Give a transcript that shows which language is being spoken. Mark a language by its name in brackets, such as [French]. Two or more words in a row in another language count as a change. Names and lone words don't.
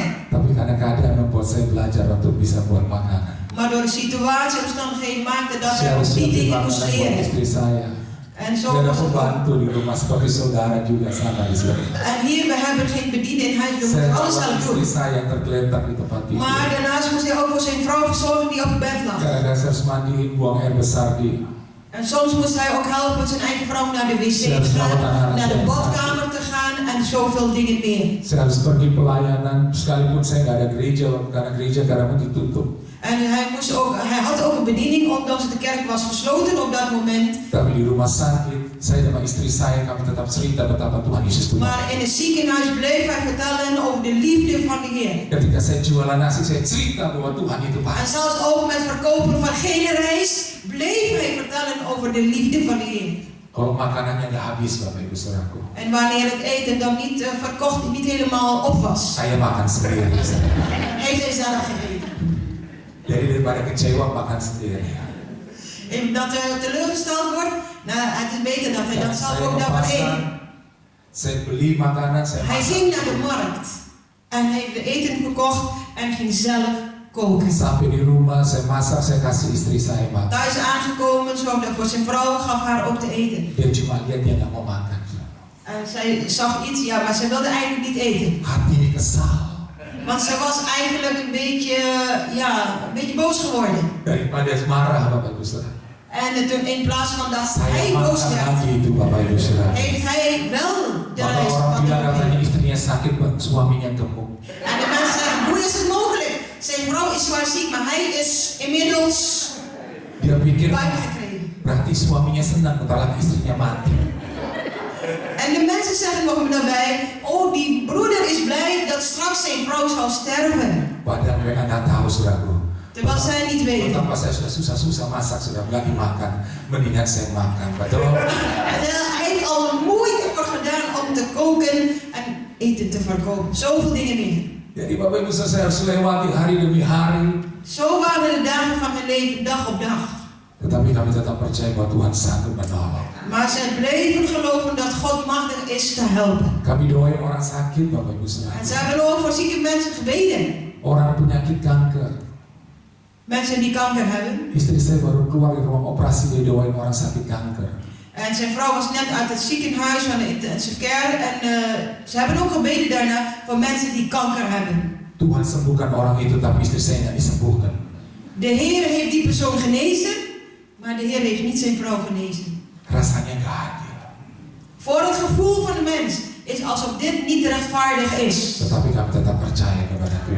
[Indonesian] Tapi karena keadaan membuat saya belajar untuk bisa buat makanan. [Dutch] Maar door de situatie en omstandigheden maakte dat hij [Indonesian] Saya [Dutch] ook [Indonesian] harus [Dutch] die [Indonesian] bikin [Dutch] dingen moest [Indonesian] makanan buat [Dutch] leren. [Indonesian] istri saya. [Dutch] En zo [Indonesian] Gak ada [Dutch] was het ook. [Indonesian] pembantu di rumah seperti saudara juga sama di sini. [Dutch] En hier, we hebben geen bediende in huis, we [Indonesian] Saya [Dutch] moeten alles [Indonesian] rawat [Dutch] zelf [Indonesian] istri [Dutch] doen. [Indonesian] saya yang tergeletak di tempat tidur. [Dutch] Maar daarnaast moest hij ook voor zijn vrouw verzorgen die op het bed lag. [Indonesian] Kadang-kadang saya harus mandiin, buang air besar di. [Dutch] En soms moest hij ook helpen zijn eigen vrouw naar de wc te gaan, naar de badkamer te gaan en zoveel dingen meer. [Indonesian] Saya harus pergi pelayanan sekalipun saya nggak ada gereja karena gereja kadang ditutup. [Dutch] En hij had ook een bediening omdat de kerk was gesloten op dat moment. [Indonesian] Tapi di rumah sakit, saya sama istri saya kami tetap cerita betapa Tuhan Yesus Tuhan. [Dutch] Maar in het ziekenhuis bleef hij vertellen over de liefde van de Heer. [Indonesian] Ketika saya jualan nasi, saya cerita bahwa Tuhan itu [Dutch] En [Indonesian] baik. [Dutch] zelfs ook met verkopen van gele rijst bleef hij vertellen over de liefde van de Heer. [Indonesian] Kalau makanannya nggak habis, Bapak Ibu Saudaraku, [Dutch] En wanneer het eten dan niet verkocht, niet helemaal op was, [Indonesian] saya makan sendiri. [Dutch] heeft hij zelf gegeten. [Indonesian] Jadi daripada kecewa makan sendiri. [Dutch] En dat hij teleurgesteld wordt, nou, het is beter dat hij dan zelf [Indonesian] Saya [Dutch] ook [Indonesian] ke [Dutch] daarvan [Indonesian] pasar, [Dutch] eet. [Indonesian] saya beli makanan, saya [Dutch] Hij [Indonesian] masak. [Dutch] ging naar de markt en heeft de eten gekocht en ging zelf koken. [Indonesian] Sampai di rumah, saya masak, saya kasih istri saya makan. [Dutch] Thuis aangekomen, zorgde voor zijn vrouw, gaf haar ook te eten. [Indonesian] Dia cuma lihat dia nggak mau makan. [Dutch] En zij zag iets, ja, maar zij wilde eigenlijk niet eten. [Indonesian] Hati ini kesal. [Dutch] Want zij was eigenlijk een beetje boos geworden. [Indonesian] Daripada marah, Bapak Ibu Saudara. [Dutch] En toen in plaats van dat [Indonesian] Saya [Dutch] hij boos [Indonesian] makan [Dutch] werd, [Indonesian] lagi itu, Bapak Ibu Saudara. [Dutch] heeft hij wel de [Indonesian] Maka [Dutch] rijst [Indonesian] orang bilang [Dutch] gepakt. [Indonesian] katanya istrinya sakit, suaminya gemuk. [Dutch] En de mensen zeggen, hoe is het mogelijk? Zijn vrouw is zwaar ziek, maar hij is inmiddels [Indonesian] Dia pikir [Dutch] buiten gekregen. [Indonesian] berarti suaminya senang setelah istrinya mati. [Dutch] En de mensen zeggen nog daarbij, oh die broeder is blij dat straks zijn vrouw zal sterven. [Indonesian] Padahal mereka nggak tahu, saudaraku. [Dutch] Terwijl zij niet weten. [Indonesian] Betapa saya sudah susah-susah masak, sudah nggak dimakan. Mendingan saya makan. Betul? [Dutch] En hij heeft al moeite voor gedaan om te koken en eten te verkopen. Zoveel dingen meer. [Indonesian] Jadi Bapak Ibu saya harus lewati hari demi hari. [Dutch] Zo waren de dagen van mijn leven, dag op dag. [Indonesian] Tetapi kami tetap percaya bahwa Tuhan sanggup menolong. [Dutch] Maar zij bleven geloven dat God machtig is te helpen. [Indonesian] Kami doain orang sakit, Bapak Ibu [Dutch] En [Indonesian] saudara. [Dutch] zij hebben ook voor zieke mensen gebeden. [Indonesian] Orang penyakit kanker. [Dutch] Mensen die kanker hebben. [Indonesian] Istri saya baru keluar dari ruang operasi, dia doain orang sakit kanker. [Dutch] En zijn vrouw was net uit het ziekenhuis van de [English] intensive care. [Dutch] En ze hebben ook gebeden daarna voor mensen die kanker hebben. [Indonesian] Tuhan sembuhkan orang itu, tapi istri saya nggak disembuhkan. [Dutch] De Heer heeft die persoon genezen, maar de Heer heeft niet zijn vrouw genezen. [Indonesian] Rasanya nggak adil. [Dutch] Voor het gevoel van de mens is alsof dit niet rechtvaardig is. [Indonesian] Tetapi kami tetap percaya kepada Tuhan.